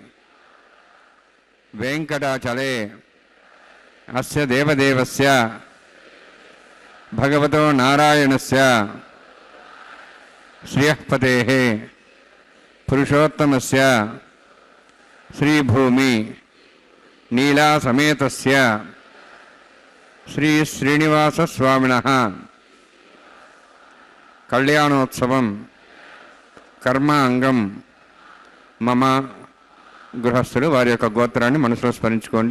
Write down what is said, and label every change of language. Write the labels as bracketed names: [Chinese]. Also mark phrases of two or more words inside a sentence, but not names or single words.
[Sanskrit] वेंकटाचले अस्य देवदेवस्य भगवतो नारायणस्य श्रियःपतेः पुरुषोत्तमस्य श्रीभूमि नीलासमेतस्य श्री श्रीनिवासस्वामिनः कल्याणोत्सवं కర్మాంగం మమ. [Telugu] గృహస్థులు వారి యొక్క గోత్రాన్ని మనసులో స్మరించుకోండి.